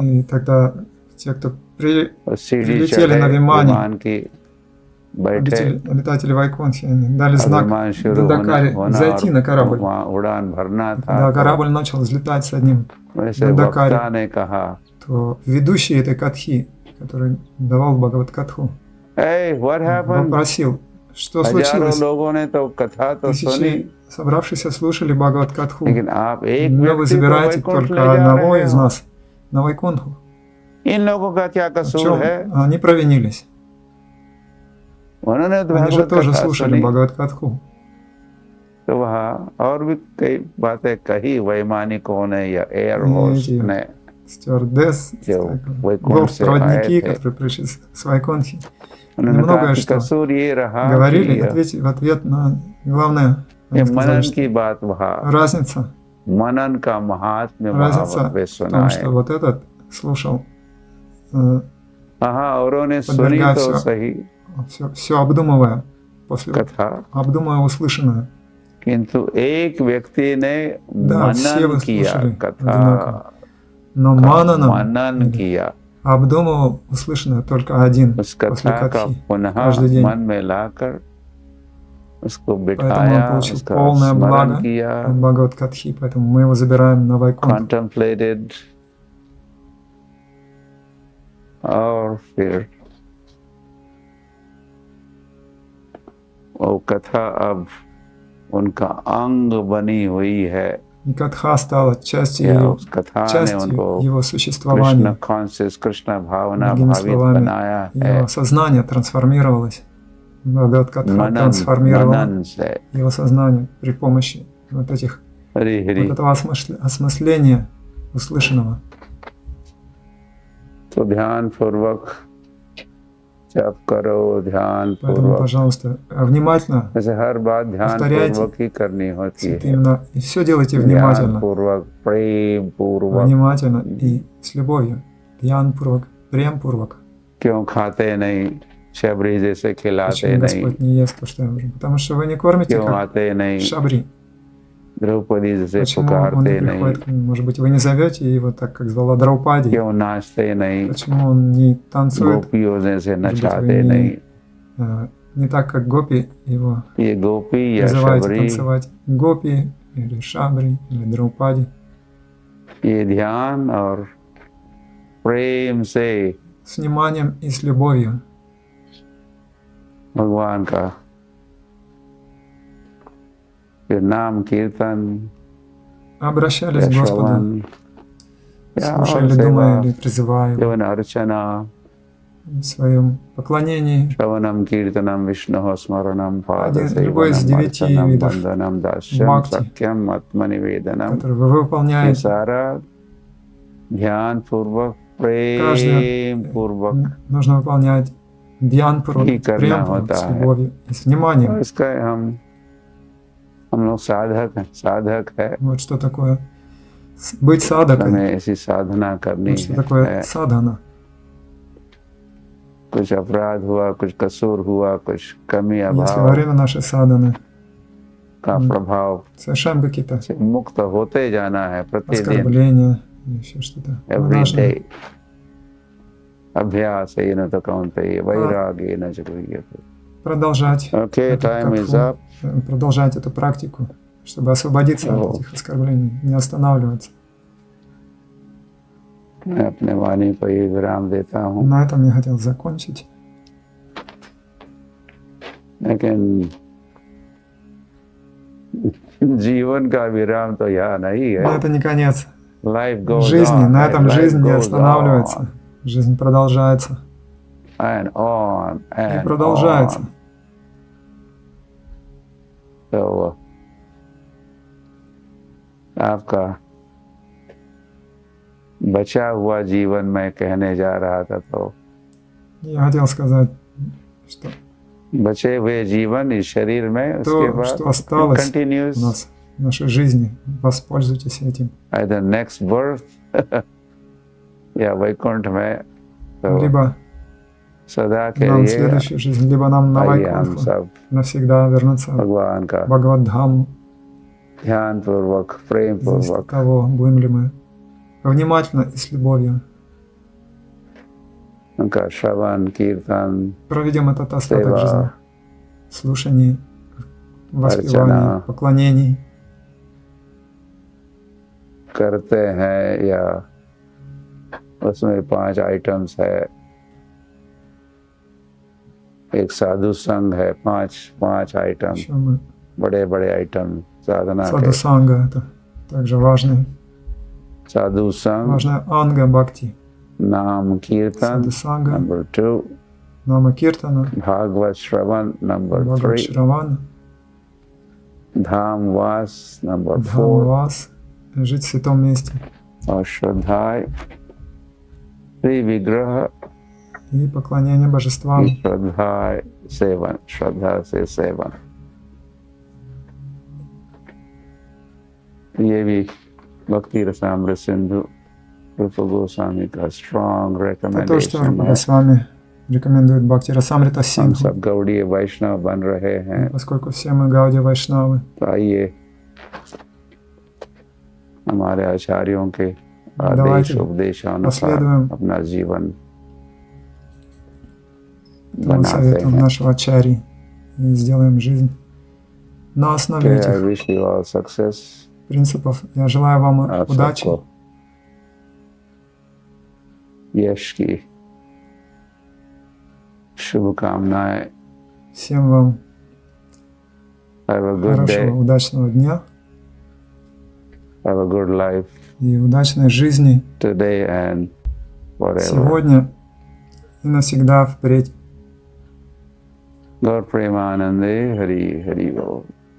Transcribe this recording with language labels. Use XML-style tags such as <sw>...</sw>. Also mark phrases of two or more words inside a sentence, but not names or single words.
<ru>И тогда те, кто</ru> <hi>और सीढ़ी</hi> <ru>прилетели</ru> <hi>चढ़े</hi> <ru>на विमाне,</ru> <hi>विमान की, बैठे,</hi> <ru>обитатели Вайкунтхи, они дали</ru> <hi>और</hi> <ru>знак</ru> <hi>विमान शुरू</hi> <ru>Дундакари</ru> <hi>होना</hi> <ru>зайти на</ru> <hi>और</hi> <ru>корабль.</ru> <hi>वहाँ उड़ान भरना था।</hi> <ru>Когда</ru> <hi>तो</hi> <ru>корабль начал взлетать с одним,</ru> <hi>वैसे</hi> <ru>Дундакари.</ru> <hi>वक्ता ने कहा,</hi> <ru>то ведущий этой катхи, который давал Бхагават Катху,</ru> <en>hey, what happened?</en> <ru>вопросил, что</ru> <hi>हजारों</hi> <ru>случилось.</ru> <hi>लोगों ने तो कथा तो सुनी,</hi> <ru>Тысячи собравшихся слушали Бхагават Катху,</ru> <hi>लेकिन आप एक</hi> <ru>но вы</ru> <hi>व्यक्ति को</hi> <ru>забираете</ru> <hi>वैकुंठ ले</hi> <ru>только</ru> <hi>जा</hi> <ru>одного</ru> <hi>रहे</hi> <ru>из</ru> <hi>हो।</hi> <ru>нас на Вайкунху.</ru> <hi>इन लोगों का क्या</hi> <ru>В</ru> <hi>कसूर</hi> <ru>чем</ru> <hi>है?</hi> <ru>они провинились?</ru> <hi>उन्होंने तो</hi> <ru>Они же</ru> <hi>भागवत</hi> <ru>тоже</ru> <hi>कथा</hi> <ru>слушали</ru> <hi>सुनी।</hi> <ru>Бхагават Катху.</ru> <hi>तो वहाँ और भी कई बातें कही वैमानिकों ने या एयर</hi> <ru>И</ru> <hi>होस्ट</hi> <ru>эти</ru> <hi>ने,</hi> <ru>стюардесс,</ru> <hi>जो वैकुंठ से आए</hi> <ru>проводники,</ru> <hi>थे।</hi> <ru>которые пришли с Вайкунхи,</ru> <hi>उन्होंने</hi> <ru>немногое</ru> <hi>कहा कि</hi> <ru>что</ru> <hi>कसूर ये रहा</hi> <ru>говорили</ru> <hi>कि</hi> <ru>в ответ на главное.</ru> <hi>ये</hi> <ru>Они сказали,</ru> <hi>मनन</hi> <ru>что</ru> <hi>की बात वहाँ,</hi> <ru>разница</ru> <hi>मनन का महात्म्य वहाँ</hi> <ru>Разница</ru> <hi>पे</hi> <ru>в</ru> <hi>सुना</hi> <ru>том,</ru> <hi>है।</hi> <ru>что вот этот слушал</ru> <hi>हाँ, औरों ने सुनी</hi> <ru>подвергая</ru> <hi>तो</hi> <ru>все,</ru> <hi>सही</hi> <ru>все обдумывая, после</ru> <hi>कथा,</hi> <ru>обдумывая услышанное.</ru> <hi>किंतु एक व्यक्ति ने</hi> <ru>Да, все</ru> <hi>मनन</hi> <ru>вы</ru> <hi>किया</hi> <ru>слушали</ru> <hi>कथा,</hi> <ru>одинаково. Но</ru> <hi>का</hi> <ru>мананом</ru> <hi>मनन</hi> <ru>или</ru> <hi>किया,</hi> <ru>обдумывал услышанное только один</ru> <hi>उस</hi> <ru>после</ru> <hi>कथा का</hi> <ru>Катхи.</ru> <hi>पुनः</hi> <ru>каждый день.</ru> <hi>मन में लाकर उसको</hi> <ru>Поэтому</ru> <hi>बिठाया,</hi> <ru>он получил</ru> <hi>उसका</hi> <ru>полное</ru> <hi>स्मरण</hi> <ru>благо</ru> <hi>किया,</hi> <ru>от Бхагават Катхи, поэтому мы его забираем на Вайкунт.</ru> <en>contemplated,</en> <hi>और फिर वो कथा अब उनका अंग बनी हुई है,</hi> <ru>И Катха стала частью</ru> <hi>या</hi> <ru>его,</ru> <hi>उस कथा ने</hi> <ru>частью</ru> <hi>उनको</hi> <ru>его</ru> <hi>कृष्ण</hi> <ru>существования.</ru> <hi>कॉन्शियस, कृष्ण भावना</hi> <ru>Другими</ru> <hi>भावित</hi> <ru>словами,</ru> <hi>बनाया है।</hi> <ru>его сознание трансформировалось. Бхагават Катха</ru> <hi>मनन</hi> <ru>трансформировала</ru> <hi>मनन से,</hi> <ru>его сознание при помощи вот этих</ru> <hi>हरि</hi> <ru>вот</ru> <hi>हरि।</hi> <ru>этого осмысления услышанного.</ru> <hi>तो ध्यान पूर्वक जप करो, ध्यान</hi> <ru>Поэтому,</ru> <hi>पूर्वक,</hi> <ru>пожалуйста, внимательно,</ru> <hi>वैसे हर बात ध्यान</hi> <ru>повторяйте.</ru> <hi>पूर्वक ही करनी होती</hi> <ru>это</ru> <hi>है।</hi> <ru>именно, и все делайте</ru> <hi>ध्यान</hi> <ru>внимательно,</ru> <hi>पूर्वक, प्रेम पूर्वक।</hi> <ru>внимательно и с любовью.</ru> <hi>ध्यान पूर्वक, प्रेम पूर्वक. क्यों खाते नहीं, शबरी जैसे खिलाते</hi> <ru>Почему</ru> <hi>नहीं,</hi> <ru>Господь не ест то, что я уже? Потому что вы не кормите</ru> <hi>क्यों</hi> <ru>как</ru> <hi>आते नहीं,</hi> <ru>шабри.</ru> <hi>द्रौपदी जैसे</hi> <ru>Почему он не</ru> <hi>पुकारते नहीं,</hi> <ru>приходит? Может быть, вы не зовете его так, как звала Драупади?</ru> <hi>क्यों नाचते नहीं,</hi> <ru>Почему он не танцует?</ru> <hi>गोपियों जैसे</hi> <ru>Может быть,</ru> <hi>नचाते</hi> <ru>вы</ru> <hi>नहीं।</hi> <ru>не так, как Гопи его</ru> <hi>ये गोपी या</hi> <ru>призываете</ru> <hi>शबरी,</hi> <ru>танцевать. Гопи или Шабри или Драупади.</ru> <hi>ये ध्यान और प्रेम से</hi> <ru>С вниманием и с любовью</ru> <hi>भगवान का फिर नाम कीर्तन</hi> <ru>обращались</ru> <hi>या</hi> <ru>к Господу,</ru> <hi>श्रवण या और</hi> <ru>слушали,</ru> <hi>सेवा,</hi> <ru>думая или призывая его</ru> <hi>यवन अर्चना,</hi> <ru>в своем поклонении.</ru> <sa>श्रवणम कीर्तनम विष्णु स्मरणम</sa> <ru>любой из</ru> <sa>पादसेवनम</sa> <ru>9</ru> <sa>अर्चनम</sa> <ru>видов</ru> <sa>वंदनम दास्यम</sa> <ru>бхакти,</ru> <sa>सख्यम आत्मनिवेदनम।</sa> <ru>который вы</ru> <hi>ये</hi> <ru>выполняете.</ru> <hi>सारा ध्यान पूर्वक, प्रेम पूर्वक</hi> <ru>Нужно выполнять</ru> <hi>ध्यान पूर्वक, ही करना प्रेम पूर्वक, होता</hi> <ru>с</ru> <hi>है।</hi> <ru>любовью и с вниманием.</ru> <hi>और इसका हम लोग साधक हैं, साधक है।</hi> <ru>Вот что такое быть садакой.</ru> <hi>हमें ऐसी साधना करनी</hi> <ru>Вот что такое</ru> <hi>है।</hi> <ru>садхана.</ru> <hi>कुछ अपराध हुआ, कुछ कसूर हुआ, कुछ कमी</hi> <ru>Если во</ru> <hi>अभाव</hi> <ru>время нашей садханы</ru> <hi>का प्रभाव</hi> <ru>совершаем какие-то</ru> <hi>से मुक्त होते जाना है प्रतिदिन,</hi> <ru>оскорбления, еще что-то, мы</ru> <hi>एवरी</hi> <ru>должны</ru> <hi>डे।</hi> <sa>अभ्यास है न तो कौन्तेय वैराग्य न च गृह्यते।</sa> <ru>продолжать</ru> <en>Okay,</en> <ru>эту</ru> <en>time is какфу, up.</en> <ru>продолжать эту практику, чтобы освободиться от этих оскорблений, не останавливаться.</ru> <hi>मैं अपने वाणी पर ही विराम देता हूँ।</hi> <ru>На этом я хотел закончить.</ru> <hi>लेकिन जीवन का विराम तो यहाँ नहीं</hi> <ru>Но</ru> <hi>है।</hi> <ru>это не конец</ru> <en>Life goes</en> <ru>жизни,</ru> <en>on,</en> <ru>на этом</ru> <en>life</en> <ru>жизнь не</ru> <en>goes</en> <ru>останавливается.</ru> <en>on</en> <ru>Жизнь продолжается</ru> <en>and on</en> <ru>и</ru> <en>and</en> <ru>продолжается.</ru> <en>on.</en> <hi>तो आपका बचा हुआ जीवन मैं कहने जा रहा था, तो</hi> <ru>Я хотел сказать, что</ru> <hi>बचे हुए जीवन इस शरीर में, उसके</hi> <ru>то,</ru> <hi>बाद</hi> <ru>что осталось у</ru> <en>continues</en> <ru>нас в нашей жизни, воспользуйтесь этим.</ru> <en>either next birth</en> <hi>या वैकुंठ में, तो</hi> <ru>Либо</ru> <hi>सदा के</hi> <ru>нам в</ru> <hi>लिए</hi> <ru>следующую жизнь, либо нам на</ru> <hi>आइए हम</hi> <ru>Вайкунтху</ru> <hi>सब</hi> <ru>навсегда вернуться в</ru> <hi>भगवान का</hi> <ru>Бхагаваддхаму.</ru> <hi>ध्यान पूर्वक, प्रेम</hi> <ru>Зависит от</ru> <hi>पूर्वक</hi> <ru>того, будем ли мы внимательно и с любовью</ru> <hi>उनका श्रवण कीर्तन</hi> <ru>проведем этот остаток</ru> <hi>सेवा</hi> <ru>жизни. Слушаний, воспеваний,</ru> <hi>अर्चना</hi> <ru>поклонений.</ru> <hi>करते हैं, या उसमें 5 आइटम्स है। एक साधु संघ है, 5 आइटम,</hi> <ru>Еще мы</ru> <hi>बड़े बड़े आइटम साधना के।</hi> <ru>Садхусанга, это также важная</ru> <hi>साधु संघ,</hi> <ru>анга бхакти.</ru> <hi>नाम कीर्तन</hi> <ru>Садхусанга,</ru> <hi>नंबर 2,</hi> <ru>Нама Киртана,</ru> <hi>भागवत श्रवण नंबर</hi> <ru>Бхагават</ru> <hi>3,</hi> <ru>Шравана,</ru> <hi>धाम वास नंबर 4,</hi> <ru>Дхамвас, жить в святом месте.</ru> <hi>और श्रद्धाय श्री विग्रह</hi> <ru>И поклонение божествам.</ru> <hi>की श्रद्धाय सेवन, श्रद्धा से सेवन। ये भी भक्ति रसामृत सिंधु रूप गोस्वामी का स्ट्रॉन्ग</hi> <ru>Это то, что</ru> <hi>रिकमेंडेशन है।</hi> <ru>Госвами рекомендует Бхакти Расамрита</ru> <hi>हम</hi> <ru>Синху.</ru> <hi>सब गौड़ीय वैष्णव बन रहे हैं,</hi> <ru>Поскольку все мы Гауди Вайшнавы,</ru> <hi>तो आइए हमारे आचार्यों के आदेश</hi> <ru>давайте</ru> <hi>उपदेशानुसार</hi> <ru>последуем</ru> <hi>अपना जीवन</hi> <ru>этому</ru> <hi>बनाते</hi> <ru>совету</ru> <hi>हैं।</hi> <ru>нашего Ачарьи и сделаем жизнь на основе</ru> <en>I</en> <ru>этих</ru> <en>wish you all success।</en> <ru>принципов. Я желаю вам</ru> <hi>आप</hi> <ru>удачи,</ru> <hi>सबको यश की शुभकामनाएं।</hi> <ru>всем вам</ru> <en>Have a good</en> <ru>хорошего,</ru> <en>day,</en> <ru>удачного дня</ru> <en>have a good life</en> <ru>и удачной жизни</ru> <en>today and forever।</en> <ru>сегодня и навсегда впредь.</ru> <hi>गौर प्रेमानंदे, हरि हरि बोल।</hi>